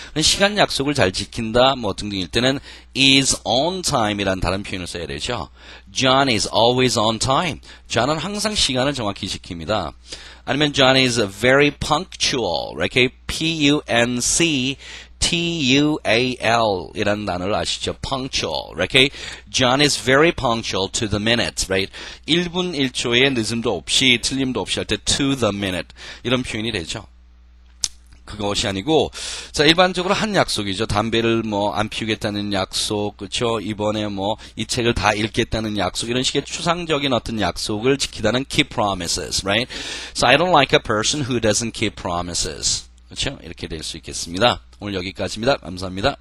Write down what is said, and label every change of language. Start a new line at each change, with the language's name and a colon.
Korean: 시간 약속을 잘 지킨다, 등등일 때는 is on time 이라는 다른 표현을 써야 되죠.
English: John is always on time.
Korean: John은 항상 시간을 정확히 지킵니다.
English: 아니면 John is very punctual.
Korean: 이렇게 P-U-N-C T-U-A-L 이라는 단어를 아시죠?
English: punctual. Okay? John is very punctual to the minute. Right?
Korean: 1분 1초의 늦음도 없이 틀림도 없이 할 때
English: to the minute
Korean: 이런 표현이 되죠. 그것이 아니고, 자, 일반적으로 한 약속이죠. 담배를 뭐 안 피우겠다는 약속, 그렇죠? 이번에 뭐 이 책을 다 읽겠다는 약속, 이런 식의 추상적인 어떤 약속을 지키다는
English: keep promises,
Korean: right?
English: So I don't like a person who doesn't keep promises.
Korean: 그렇죠? 이렇게 될 수 있겠습니다. 오늘 여기까지입니다. 감사합니다.